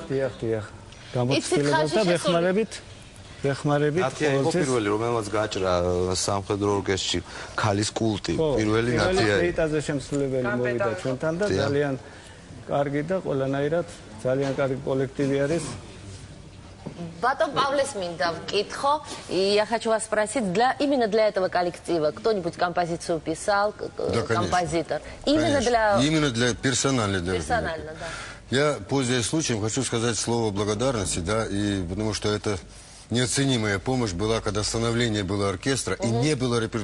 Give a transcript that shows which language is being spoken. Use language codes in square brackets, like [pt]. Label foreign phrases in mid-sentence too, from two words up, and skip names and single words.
[ka] გამოცდილებას და ვეხმარებით ნათია იყო პირველი, რომელმაც გაჭრა სამხედრო ორკესტრში ქალის კულტი. პირველი ნათია. პლეიტაზე შემსრულებელი მოვიდა ჩვენთან და ძალიან კარგი და ყველანაირად ძალიან კარგი კოლექტივი არის. ბატონ პავლეს მინდა ვკითხო, [ru] и я хочу вас спросить, именно для этого коллектива кто-нибудь композицию писал, Да, композитор? Именно для персонально. Персонально, да. Я, пользуясь случаем, хочу сказать слово благодарности, да, и потому что это неоценимая помощь была, когда становление было оркестра и не было репертуара.